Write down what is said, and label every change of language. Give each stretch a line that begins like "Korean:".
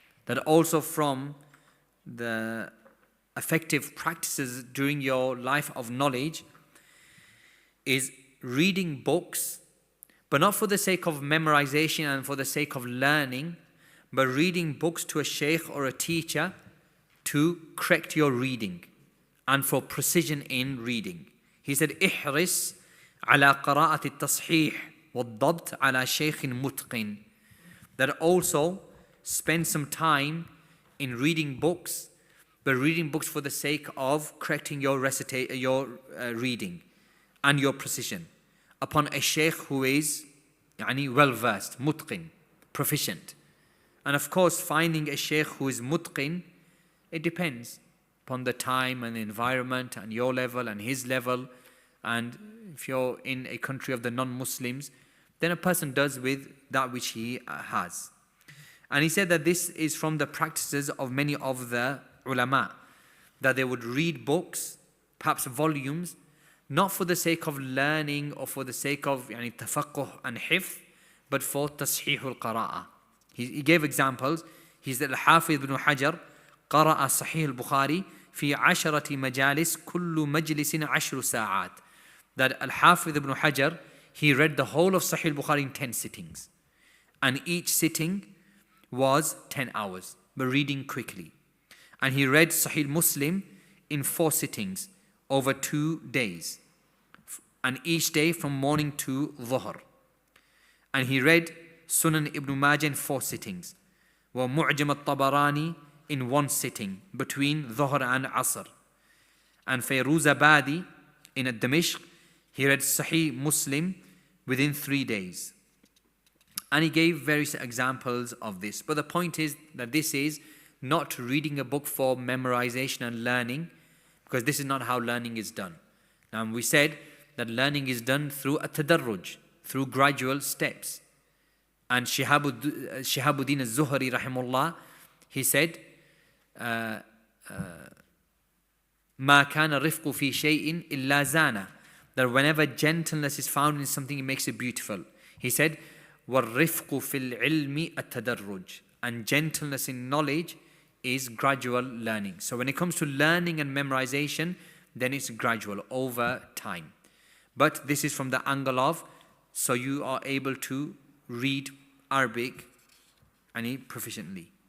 English: That also from the effective practices during your life of knowledge is reading books, but not for the sake of memorization and for the sake of learning, but reading books to a sheikh or a teacher to correct your reading and for precision in reading. He said,
Arabic: احرص على قراءة التصحيح والضبط على شيخ متقن.
English: That also spend some time in reading books, but reading books for the sake of correcting your reading and your precision upon a sheikh who is well versed, mutqin, proficient. And of course, finding a sheikh who is mutqin, it depends upon the time and the environment and your level and his level. And if you're in a country of the non-Muslims, then a person does with that which he has. And he said that this is from the practices of many of the ulama, that they would read books, perhaps volumes, not for the sake of learning or for the sake of tafaqquh and hifth, but for tashih al-qara'a. He gave examples. He said, Al-Hafiz ibn Hajar
Arabic: قرأ صحيح البخاري في 10 مجالس كل مجلس 10 ساعات.
English: That Al-Hafiz ibn Hajar, he read the whole of Sahih al-Bukhari in 10 sittings. And each sitting was 10 hours, but reading quickly. And he read Sahih Muslim in 4 sittings over 2 days. And each day from morning to dhuhr. And he read Sunan ibn Majah in 4 sittings.
Arabic: ومعجم الطبراني
English: in 1 sitting between dhuhr and asr. And Fayruzabadi in Dimashq, he read Sahih Muslim within 3 days. And he gave various examples of this. But the point is that this is not reading a book for memorization and learning, because this is not how learning is done. Now we said that learning is done through a tadarruj, through gradual steps. And Shihabuddin al-Zuhri rahimullah, he said,
Arabic: ما كان الرفق في شيء إلا زانه.
English: That whenever gentleness is found in something, it makes it beautiful. He said,
Arabic: وَالرِّفْقُ فِي الْعِلْمِ التَّدَرُّجِ.
English: And gentleness in knowledge is gradual learning. So when it comes to learning and memorization, then it's gradual over time. But this is from the angle of, so you are able to read Arabic proficiently.